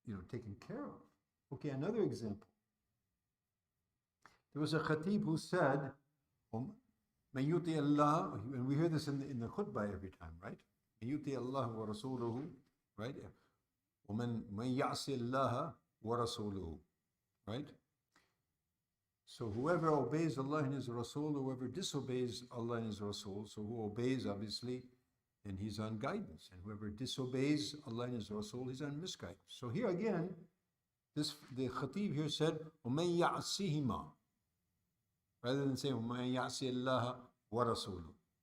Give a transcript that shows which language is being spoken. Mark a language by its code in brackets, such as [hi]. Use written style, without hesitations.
[en] taken care of. Okay, another example. There was a khatib who said, [ar] "Man yuti Allah," [en] and we hear this in the khutbah every time, right? [ar] "Man yuti Allah wa rasuluhu," [en] right? [ar] وَمَنْ يَعْصِ اللَّهَ وَرَسُولُهُ, [en] right? So whoever obeys Allah and His Rasul, whoever disobeys Allah and His Rasul, so who obeys, obviously, then he's on guidance. And whoever disobeys Allah and His Rasul, he's on misguidance. So here again, the khatib here said, [ar] وَمَنْ يَعْصِهِمَا, [en] rather than saying, [ar] وَمَنْ يَعْصِ اللَّهَ وَرَسُولُهُ.